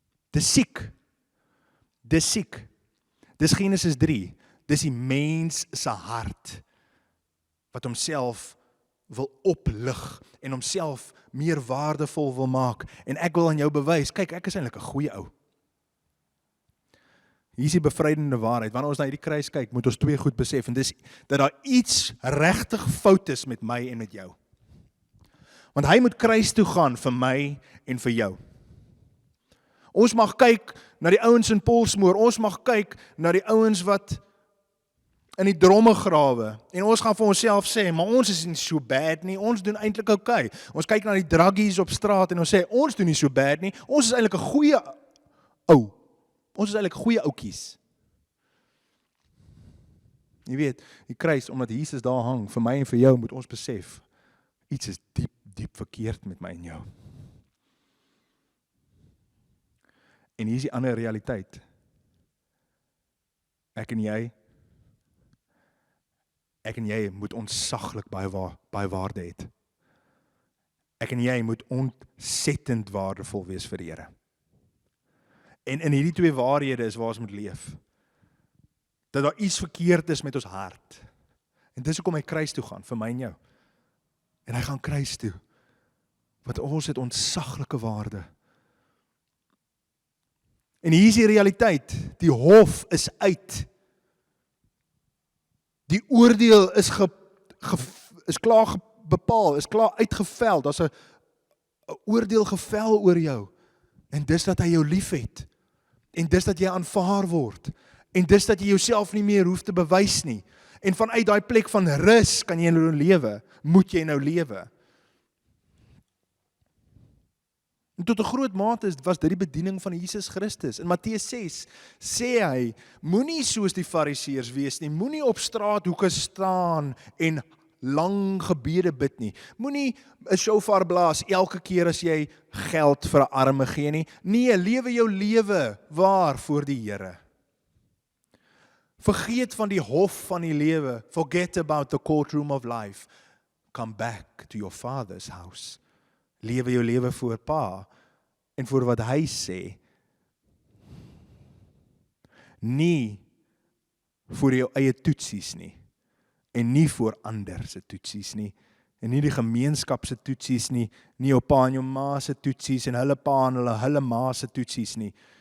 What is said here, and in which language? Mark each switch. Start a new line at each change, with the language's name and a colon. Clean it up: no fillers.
Afrikaans: Dis siek. Dis siek. Dis Genesis 3. Dis die mens se hart wat homself wil oplig en homself meer waardevol wil maak. En ek wil aan jou bewys, kyk, ek is eintlik 'n goeie ou. Hier is die bevrydende waarheid. Wanneer ons na hierdie kruis kyk, moet ons twee goed besef, en dis dat daar iets regtig fout is met my en met jou. Want hy moet kruis toe gaan vir my en vir jou. Ons mag kyk na die ouens in Paulsmoor, ons mag kyk na die ouens wat in die dromme grawe, en ons gaan vir onsself sê, maar ons is nie so bad nie, ons doen eintlik okay. Ons kyk na die druggies op straat en ons sê, ons doen nie so bad nie, ons is eintlik 'n goeie ou. Ons is eintlik goeie oukies. Jy weet, die kruis, omdat Jesus daar hang, vir my en vir jou, moet ons besef, iets is diep verkeerd met my en jou. En hier is die ander realiteit. Ek en jy moet ontsaglik baie waarde hê. Ek en jy moet ontsettend waardevol wees vir die Here. En in hierdie twee waarhede is waar ons moet leef. Dat daar iets verkeerd is met ons hart. En dis hoekom hy kruis toe gaan, vir my en jou. En hy gaan kruis toe. Want ons het ontsaglike waarde. En hier is die realiteit. Die hof is uit. Die oordeel is klaar bepaal, is klaar uitgevel. Daar's 'n oordeel gevel oor jou. En dis dat hy jou liefhet. En dis dat jy aanvaar word. En dis dat jy jouself nie meer hoef te bewys nie. En vanuit daai plek van rus kan jy nou lewe. Moet jy nou lewe. En tot 'n groot mate was dit die bediening van Jesus Christus. In Matteus 6 sê hy, moenie soos die Fariseërs wees nie, moenie op straathoeke staan en lang gebede bid nie. Moenie 'n shofar blaas elke keer as jy geld vir 'n arme gee nie. Nee, lewe jou lewe waar voor die Here. Vergeet van die hof van die lewe.
English: Forget about the courtroom of life. Come back to your father's house.
Afrikaans: Lewe jou lewe voor Pa en voor wat hy sê. Nie vir jou eie toetsies nie. En nie vir ander se toetsies nie. En nie die gemeenskap se toetsies nie. Nie jou pa en jou ma se toetsies en hulle pa en hulle ma se toetsies nie.